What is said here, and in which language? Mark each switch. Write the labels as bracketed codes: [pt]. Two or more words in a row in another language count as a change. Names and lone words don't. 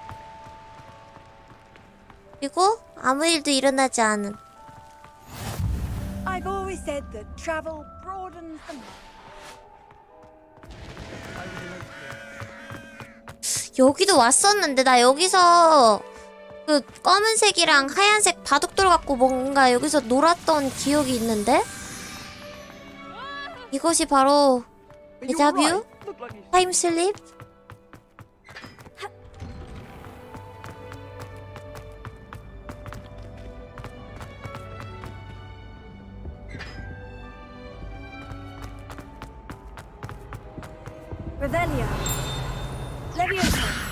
[ko] 그리고 아무 일도 일어나지 않음. [en] I've always said that travel broadens the mind. [ko] 여기도 왔었는데 나 여기서 그 검은색이랑 하얀색 바둑돌 갖고 뭔가 여기서 놀았던 기억이 있는데? 이것이 바로 데자뷰? 타임슬립? [la] Revelio. Leviosa.